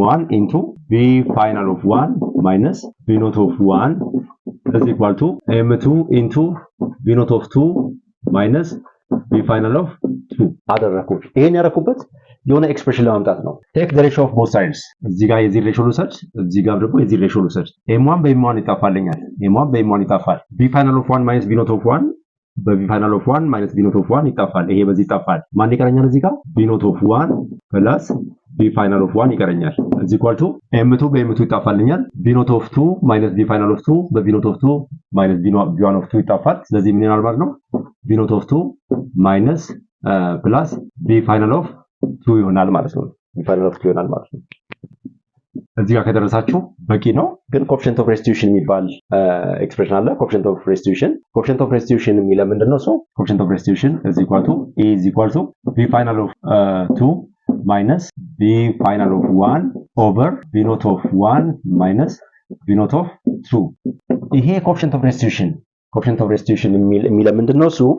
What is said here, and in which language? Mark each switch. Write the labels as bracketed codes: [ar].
[en] into v final of 1 minus v naught of 1 is equal to m2 into v naught of 2 [am] minus v final of 2 አደረኩት። ይሄን ያደረኩበት የሆነ ኤክስፕሬሽን ለማምጣት ነው። ቴክ ዘ ሬሽዮ ኦፍ ቦዝ ሳይድስ እዚህ ጋር የዚህ ሬሽዮ ልውሰድ፣ እዚህ ጋር ደግሞ የዚህ ሬሽዮ ልውሰድ። m1 በm1 ይጣፋልኛል። ይጣፋል። v final of 1 minus v naught of 1 በv final of 1 minus v naught of 1 ይጣፋል። ይሄ በዚህ ይጣፋል። ማን ይቀረኛል? እዚህ ጋር v naught of 1 plus v final of 1 ይቀረኛል። እዚህ ኢኳል ቱ m2 በm2 ይጣፋልኛል። v naught of 2 minus v final of 2 በv naught of 2 minus v1 of 2 ይጣፋል። ስለዚህ ምን ይሆናል ማለት ነው? v naught of 2 minus plus v final of 2 ይሆናል ማለት ነው። v final of 2 ይሆናል ማለት ነው። እዚህ ጋር ከደረሳችሁ በቂ ነው። ግን ኮኤፊሺየንት ኦፍ ሬስቲቱሽን የሚባል ኤክስፕሬሽን አለ። ኮኤፊሺየንት ኦፍ ሬስቲቱሽን የሚለው ምንድነው? [en] ኮኤፊሺየንት ኦፍ ሬስቲቱሽን is equal to v final of 2 minus v final of 1 over v naught of 1 minus v naught of 2 [am] ይሄ ኮኤፊሺየንት ኦፍ ሬስቲቱሽን የሚለው ምንድነው?